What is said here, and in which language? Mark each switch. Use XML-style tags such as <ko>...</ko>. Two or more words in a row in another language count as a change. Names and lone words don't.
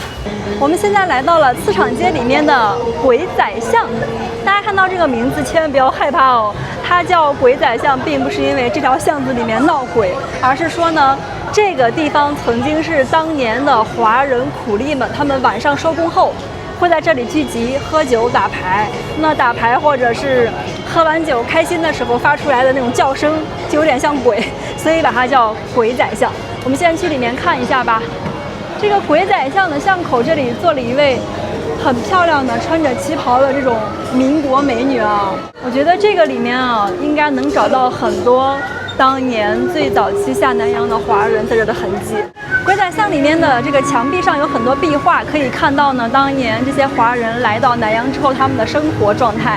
<zh>我們現在來到了磁場街裡面的鬼仔巷，大家看到這個名字千萬不要害怕哦，它叫鬼仔巷，並不是因為這條巷子裡面鬧鬼，而是說呢，這個地方曾經是當年的華人苦力們，他們晚上收工後會在這裡聚集喝酒打牌，那打牌或者是喝完酒開心的時候發出來的那種叫聲就有點像鬼，所以把它叫鬼仔巷。我們現在去裡面看一下吧。這個鬼仔巷的巷口這裡坐了一位很漂亮的穿着旗袍的這種民國美女啊，我覺得這個裡面啊應該能找到很多當年最早期下南洋的華人在這的痕跡。鬼仔巷裡面的這個牆壁上有很多壁畫，可以看到呢，當年這些華人來到南洋之後他們的生活狀態。</zh>